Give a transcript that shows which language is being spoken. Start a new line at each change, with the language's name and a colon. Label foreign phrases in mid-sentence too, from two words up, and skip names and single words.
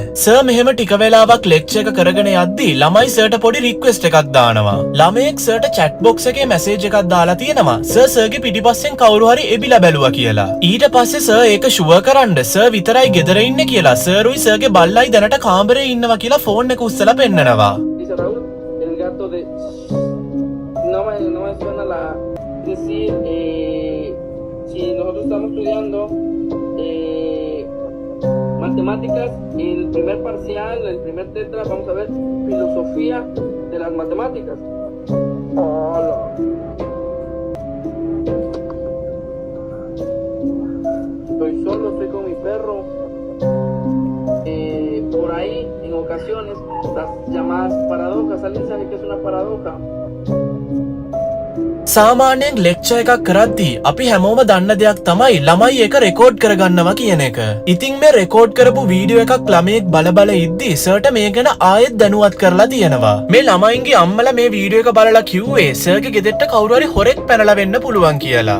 Sinhala: සර් මෙහෙම ටික වෙලාවක් ලෙක්චර් එක කරගෙන යද්දී ළමයි සර්ට පොඩි රික්වෙස්ට් එකක් දානවා. ළමයෙක් සර්ට
English: chat box
Sinhala: එකේ මැසේජ් එකක් දාලා තියෙනවා සර්ගේ පිටිපස්සෙන් කවුරු හරි එබිලා බැලුවා කියලා. ඊට පස්සේ සර් ඒක ෂුවර් කරන්න සර් විතරයි ගෙදර ඉන්නේ කියලා සර්ුයි සර්ගේ බල්ලයි දැනට කාමරේ ඉන්නවා කියලා ෆෝන් එක උස්සලා පෙන්නනවා.
Spanish: Dice Raúl, el gato de... No me suena la... Decir, si nosotros estamos estudiando matemáticas, el primer parcial, el primer tetra, vamos a ver filosofía de las matemáticas. Hola. Estoy solo, estoy con mi perro. Por ahí, en ocasiones, las llamadas paradojas. ¿Alguien sabe qué es una paradoja?
Sinhala: සාමාන්‍යයෙන් ලෙක්චර් එකක් කරද්දී අපි හැමෝම දන්න දෙයක් තමයි ළමයි ඒක රෙකෝඩ් කරගන්නවා කියන එක. ඉතින් මේ රෙකෝඩ් කරපු වීඩියෝ එකක් ළමයෙක් බල ඉද්දී සර්ට මේ ගැන ආයෙත් දැනුවත් කරලා තියෙනවා. මේ ළමයින්ගේ අම්මලා මේ වීඩියෝ එක බලලා කිව්වේ සර්ගේ ගෙදරට කවුරු හරි හොරෙක් පැනලා වෙන්න පුළුවන් කියලා.